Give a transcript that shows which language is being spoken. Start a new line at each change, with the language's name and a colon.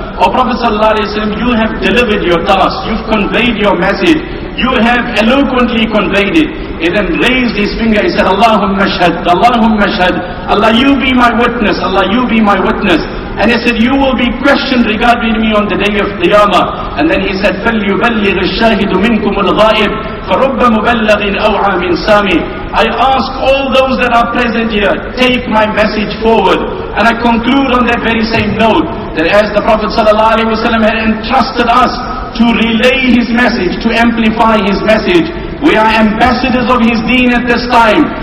English: "O Prophet ﷺ, you have delivered your task, you've conveyed your message, you have eloquently conveyed it." He then raised his finger, he said, "Allahumma shahad, Allahumma shahad, Allah you be my witness, Allah you be my witness." And he said, "You will be questioned regarding me on the day of Qiyamah." And then he said,
Arabic: فَلْيُبَلِّغِ الشَّاهِدُ مِنْكُمُ الْغَائِبِ فَرُبَّ مُبَلَّغٍ أَوْعَى مِنْ سَامِعٍ.
English: I ask all those that are present here, take my message forward. And I conclude on that very same note, that as the Prophet ﷺ had entrusted us to relay his message, to amplify his message, we are ambassadors of his deen at this time.